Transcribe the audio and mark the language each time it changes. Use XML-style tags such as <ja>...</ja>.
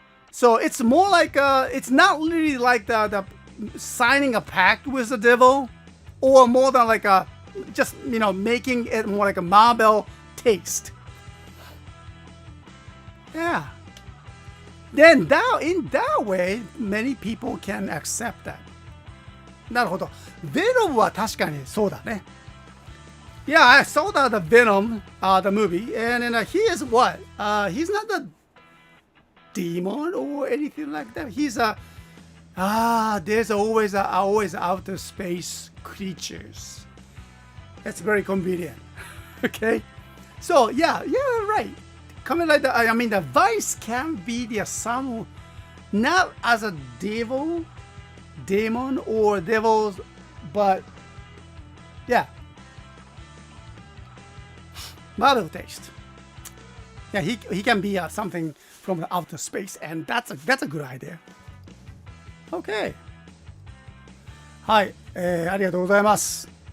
<en>So it's more like it's not really like the signing a pact with the devil, or more than like a just, you know, making it more like a Marvel taste. Yeah. Then in that way, many people can accept that.</en> <ja>なるほど。 Venom は確かにそうだね。</ja> <en>Yeah, I saw the Venom, the movie, and then he is what? He's not the demon or anything like that. He's there's always outer space creatures. That's very convenient. Okay, so yeah, right. Coming like that, I mean, the vice can be the some, not as a demon or devils, but yeah, Marvel taste. Yeah, he can be something from the outer space, and that's a good idea. Okay.</en> <ja>はい、ありがとうございます。</ja>